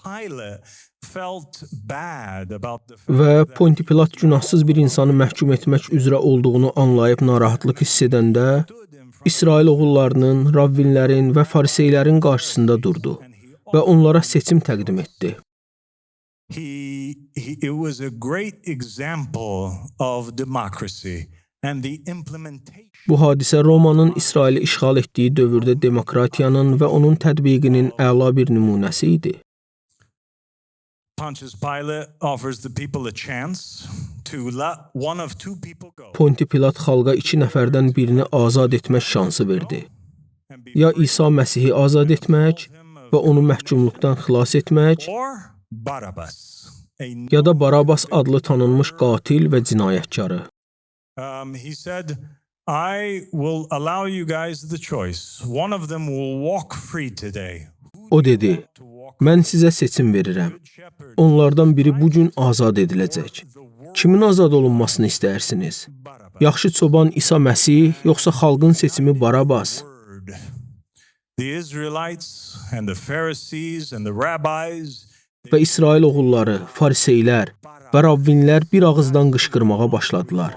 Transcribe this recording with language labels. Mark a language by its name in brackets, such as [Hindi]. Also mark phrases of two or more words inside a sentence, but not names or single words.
[Azerbaijani] Və Ponti Pilat günahsız bir insanı məhkum etmək üzrə olduğunu anlayıb narahatlıq hiss edəndə, İsrail oğullarının, Ravvinlərin və Fariseylərin qarşısında durdu və onlara seçim təqdim etdi. [English] It was a great example of democracy and the implementation. [Azerbaijani] Bu hadisə Romanın İsraili işğal etdiyi dövrdə demokratiyanın və onun tətbiqinin əla bir nümunəsi idi. [English] Pontius Pilate offers the people a chance to let one of two people go. [Azerbaijani] Ponti Pilat xalqa 2 nəfərdən birini azad etmək şansı verdi. Ya İsa Məsihi azad etmək və onu məhkumluqdan xilas etmək, ya da Barabas adlı tanınmış qatil və cinayətkarı. [English] He said, I will allow you guys the choice. One of them will walk free today. [Azerbaijani] O dedi, mən sizə seçim verirəm. Onlardan biri bu gün azad ediləcək. Kimin azad olunmasını istəyirsiniz? Yaxşı çoban İsa Məsih, yoxsa xalqın seçimi Barabas? Və İsrail oğulları, fariseylər və Ravvinlər bir ağızdan qışqırmağa başladılar.